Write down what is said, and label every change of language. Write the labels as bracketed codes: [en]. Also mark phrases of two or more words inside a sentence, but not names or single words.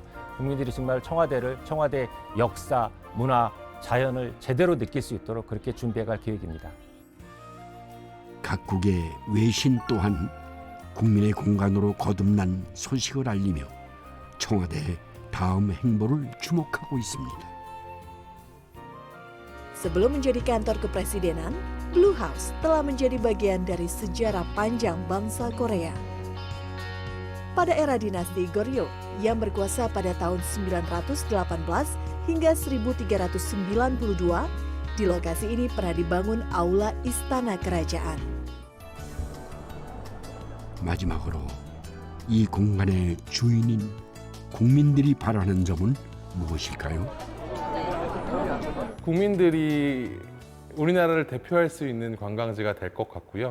[ko] 국민들이 정말 청와대 역사, 문화, 자연을 제대로 느낄 수 있도록 그렇게 준비해갈 계획입니다. 각국의 외신 또한 국민의 공간으로 거듭난 소식을 알리며 청와대의 다음 행보를 주목하고 있습니다. [id] Sebelum menjadi kantor kepresidenan, Blue House telah menjadi bagian dari sejarah panjang bangsa Korea. Pada era dinasti Goryeo yang berkuasa pada tahun 918 hingga 1392, di lokasi ini pernah dibangun aula istana kerajaan. [ko] 마지막으로 이 공간의 주인인 국민들이 바라는 점은 무엇일까요? 국민들이 우리나라를 대표할 수 있는 관광지가 될 것 같고요.